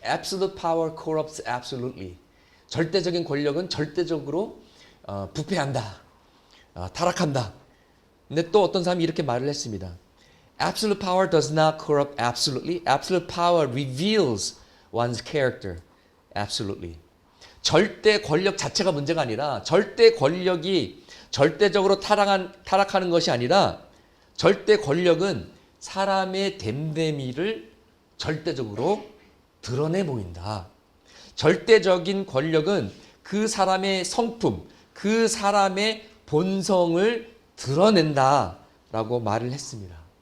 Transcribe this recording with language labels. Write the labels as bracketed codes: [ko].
[en] Absolute power corrupts absolutely. [ko] 절대적인 권력은 절대적으로 부패한다. 타락한다. 근데 또 어떤 사람이 이렇게 말을 했습니다. [en] Absolute power does not corrupt absolutely. Absolute power reveals one's character absolutely. [ko] 절대 권력 자체가 문제가 아니라 절대 권력이 절대적으로 타락하는 것이 아니라 절대 권력은 사람의 됨됨이를 절대적으로 드러내 보인다. 절대적인 권력은 그 사람의 성품, 그 사람의 본성을 드러낸다라고 말을 했습니다.